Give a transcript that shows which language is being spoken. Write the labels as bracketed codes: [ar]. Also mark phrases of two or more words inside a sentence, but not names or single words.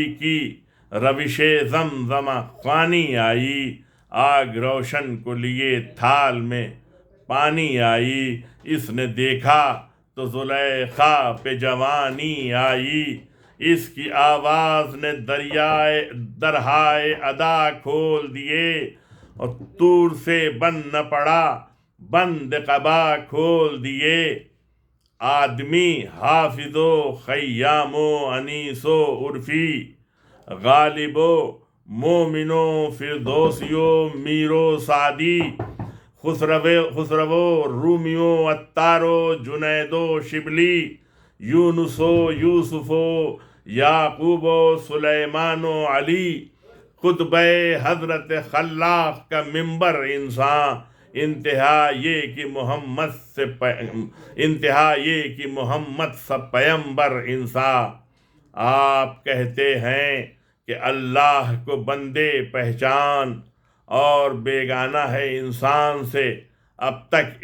[ur] کی روش زمزمہ خوانی آئی، آگ روشن کو لیے تھال میں پانی آئی، اس نے دیکھا تو زلیخا پہ جوانی آئی، اس کی آواز نے درہائے ادا کھول دیے، اور طور سے بن نہ پڑا بند قبا کھول دیے۔ آدمی حافظ و خیام و انیس و عرفی، غالب و مومن و فردوسی و میر و سعدی، خسرو رومی و عطار و جنید و شبلی، یونس و یوسف و یعقوب و سلیمان و علی، قطب حضرت خلاق کا ممبر انسان، انتہا یہ کہ محمد سب پیمبر انسان۔ آپ کہتے ہیں کہ اللہ کو بندے پہچان اور بیگانہ ہے انسان سے، اب تک